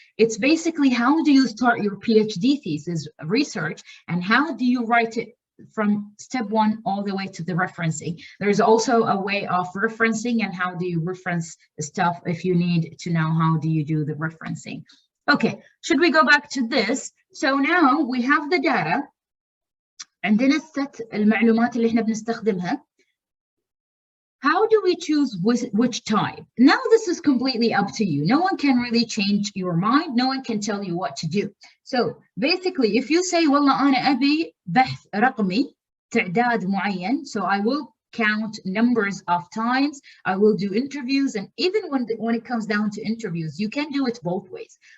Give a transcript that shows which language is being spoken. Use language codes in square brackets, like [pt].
[en] It's basically how do you start your PhD thesis research and how do you write it from step 1 all the way to the referencing. There's also a way of referencing and how do you reference stuff if you need to know how do you do the referencing. Okay, should we go back to this? So now we have the data. [ar] عندنا set المعلومات اللي احنا بنستخدمها. [en] how do we choose which type? Now this is completely up to you. No one can really change your mind. No one can tell you what to do. So basically, if you say [ar] والله أنا أبي بحث رقمي تعداد معين, [en] so I will count numbers of times, I will do interviews, and even when it comes down to interviews, you can do it both ways.